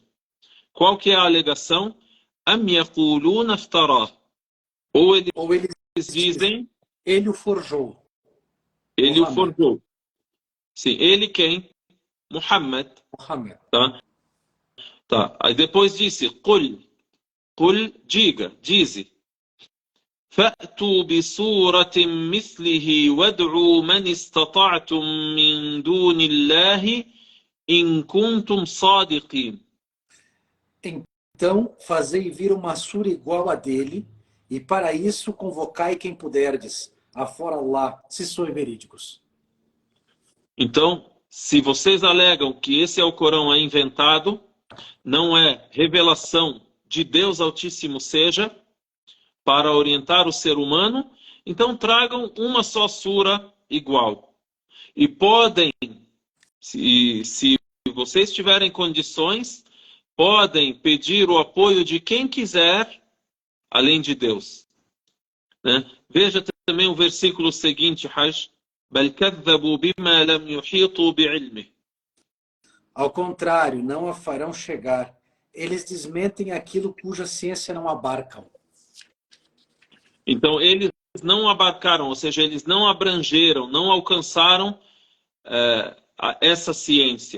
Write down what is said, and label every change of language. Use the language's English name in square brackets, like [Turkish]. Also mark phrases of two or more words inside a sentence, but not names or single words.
[Portuguese] Qual que é a alegação? [Arabic] أم يقولون افتراه. [Portuguese] Ou eles dizem... Ele o forjou. Ele Muhammad. o forjou. Sim, ele quem? Muhammad. Tá. Aí depois disse, Qul, dize. [Arabic] فَأْتُوا بِسُورَةٍ مِثْلِهِ وَادْعُوا مَنِ اسْتَطَعْتُم مِّن دُونِ اللَّهِ إِن كُنتُمْ صَادِقِينَ. [Portuguese] Então, fazei vir uma sura igual a dele, e para isso convocai quem puderdes, afora Allah, se sois verídicos. Então, se vocês alegam que esse Alcorão é inventado, não é revelação de Deus Altíssimo seja, para orientar o ser humano, então tragam uma só sura igual. E podem, se vocês tiverem condições, podem pedir o apoio de quem quiser, além de Deus. Né? Veja também o versículo seguinte, Hajj. [Arabic] بَلْ كَذَّبُوا بِمَا لَمْ يُحِيطُوا بِعِلْمِهِ. [Portuguese] Ao contrário, não a farão chegar. Eles desmentem aquilo cuja ciência não abarcam. Então, eles não abarcaram, ou seja, eles não abrangeram, não alcançaram essa ciência.